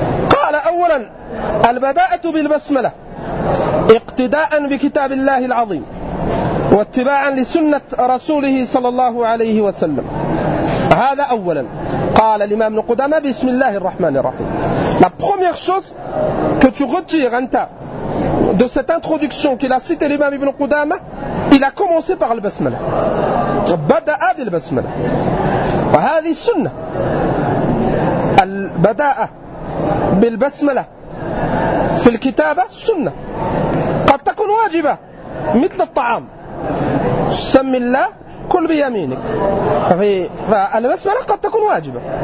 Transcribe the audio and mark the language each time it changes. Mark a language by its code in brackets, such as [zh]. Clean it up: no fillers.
[ar] قال أولا البداءة بالبسملة اقتداء بكتاب الله العظيم واتباعا لسنة رسوله صلى الله عليه وسلم، هذا أولا. قال الإمام ابن قدامة بسم الله الرحمن الرحيم. [fr] La première chose que tu retires [ar] أنت [fr] de cette introduction qu'il a cité l'imam ibn Qudama, il a commencé par le basmala. [ar] بدأ بالبسملة، وهذه السنة، البداءة بالبسملة في الكتابة سنة. قد تكون واجبة مثل الطعام، سم الله كل بيمينك، فالبسملة قد تكون واجبة.